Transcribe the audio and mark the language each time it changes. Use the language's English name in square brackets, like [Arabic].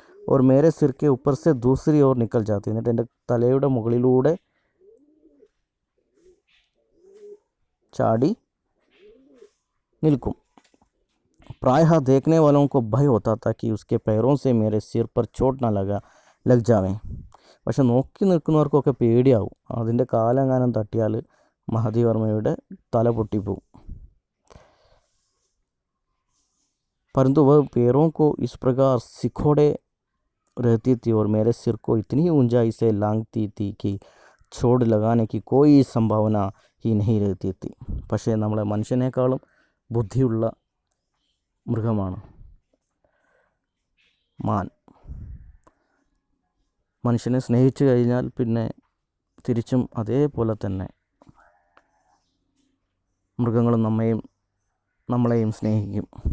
[Hindi] Or Mere sir K ऊपर से दूसरी ओर निकल जाती. [Malayalam] എന്നിട്ട് എൻ്റെ തലയുടെ മുകളിലൂടെ ചാടി നിൽക്കും. [Hindi] प्रायः देखने वालों को भय होता था कि उसके पैरों से मेरे सिर पर चोट ना लग जावे. [Malayalam] പക്ഷെ നോക്കി നിൽക്കുന്നവർക്കൊക്കെ പേടിയാവും, അതിൻ്റെ കാലെങ്ങാനും തട്ടിയാൽ മഹാദേവി വർമ്മയുടെ തല പൊട്ടിപ്പോവും. [Hindi] परंतु वह पैरों को इस प्रकार सिकोड़े रहती थी और मेरे सिर को इतनी ऊंचाई से लांघती थी कि चोट लगाने की कोई संभावना ही नहीं रहती थी. [Malayalam] പക്ഷേ നമ്മളെ മനുഷ്യനേക്കാളും ബുദ്ധിയുള്ള മൃഗമാണ് മാൻ. മനുഷ്യനെ സ്നേഹിച്ചു കഴിഞ്ഞാൽ പിന്നെ തിരിച്ചും അതേപോലെ തന്നെ മൃഗങ്ങളും നമ്മളെയും സ്നേഹിക്കും.